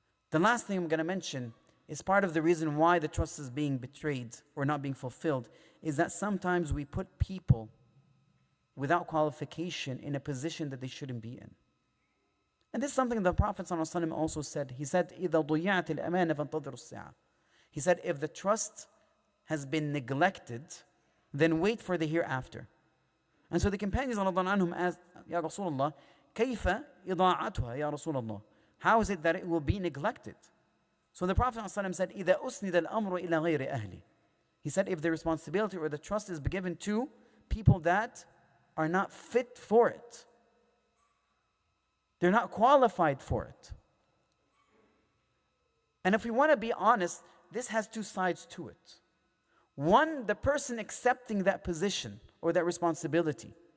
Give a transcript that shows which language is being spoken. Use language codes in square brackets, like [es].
[en] The last thing I'm going to mention is part of the reason why the trust is being betrayed or not being fulfilled is that sometimes we put people without qualification in a position that they shouldn't be in. And this is something the Prophet ﷺ also said. He said, [ar] إِذَا ضُيَّعَتِ الْأَمَانَ فَانْتَظِرُوا السَّاعَةَ. [en] He said, if the trust has been neglected, then wait for the hereafter. And so the companions عنهم asked, [ar] Ya Rasulullah, كيف إضاعتها Ya Rasulullah? [en] How is it that it will be neglected? So the Prophet ﷺ said, [ar] إِذَا أُسْنِدَ الْأَمْرُ إِلَى غَيْرِ أَهْلِ. [en] He said, if the responsibility or the trust is given to people that are not fit for it, they're not qualified for it. And if we want to be honest, this has two sides to it. One, the person accepting that position or that responsibility.